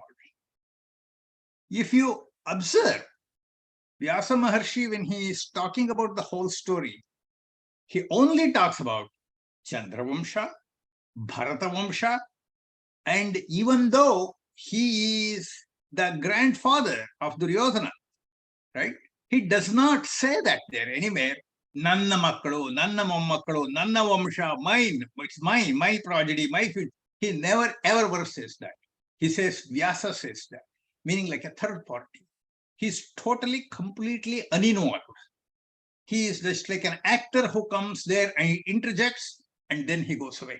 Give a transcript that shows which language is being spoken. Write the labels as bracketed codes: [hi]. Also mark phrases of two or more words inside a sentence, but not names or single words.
[en] If you observe Vyasa Maharshi, when he is talking about the whole story, he only talks about Chandravamsha, Bharatavamsha, and even though he is the grandfather of Duryodhana, right? He does not say that there anywhere. [kn] ನನ್ನ ಮಕ್ಕಳು, ನನ್ನ ಮೊಮ್ಮಕ್ಕಳು, ನನ್ನ ವಂಶ, [en] mine, it's mine, my progeny, my future. He never ever says that. He says, Vyasa says that, meaning like a third party. He's totally, completely uninvolved. He is just like an actor who comes there and he interjects and then he goes away.